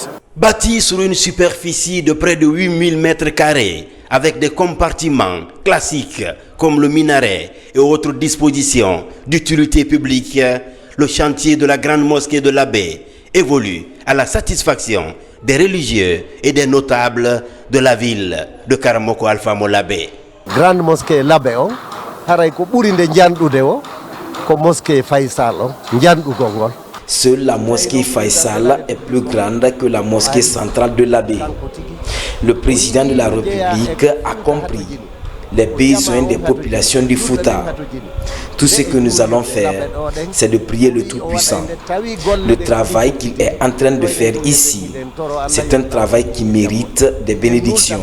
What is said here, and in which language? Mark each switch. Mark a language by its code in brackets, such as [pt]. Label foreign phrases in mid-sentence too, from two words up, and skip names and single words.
[fr] Bâti sur une superficie de près de 8000 mètres carrés, avec des compartiments classiques comme le minaret et autres dispositions d'utilité publique, le chantier de la grande mosquée de l'Abbé évolue à la satisfaction des religieux et des notables de la ville de Karamoko Alpha Molabé. Grande mosquée l'Abbé [ff] on haray ko ɓuri nde janɗude o ko mosquée Faysal on janɗugol ngol. [fr] Seule la mosquée Faysal est plus grande que la mosquée centrale de l'Abbé. Le président de la République a compris les besoins des populations du Fouta. Tout ce que nous allons faire, c'est de prier le Tout-Puissant. Le travail qu'il est en train de faire ici, c'est un travail qui mérite des bénédictions.